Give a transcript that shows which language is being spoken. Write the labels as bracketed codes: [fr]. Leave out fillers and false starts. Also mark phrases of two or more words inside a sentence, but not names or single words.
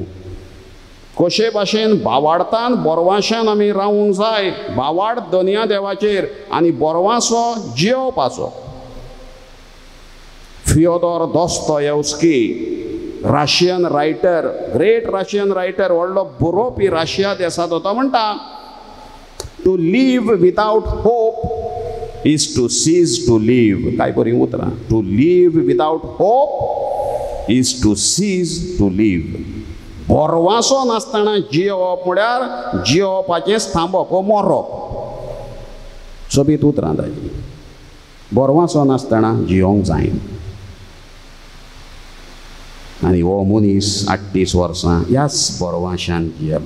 [kok] कशे भाशेन भावार्थान बोरवाशान आमी रावूंक जाय. भावार्थ दोनया देवाचेर आनी बोरवासो जेवपाचो. फियोदोर दोस्तोयेव्स्की, [en] Russian writer, great Russian writer, [kok] व्हडलो बरोवपी रशिया देशाचो, तो म्हणटा, [en] To live without hope is to cease to live. [kok] काय बरी उतरां. [en] To live without hope is to cease to live. [kok] बोरवासो नासतना जियोवप म्हळ्यार जियोवपाचें थांबप, हो मरप. सोबीत उतरां ताची. बोरवासो नासतना जियोंक जायना. आनी हो मनीस 38 वर्सां ह्याच बोरवाशान जियेलो.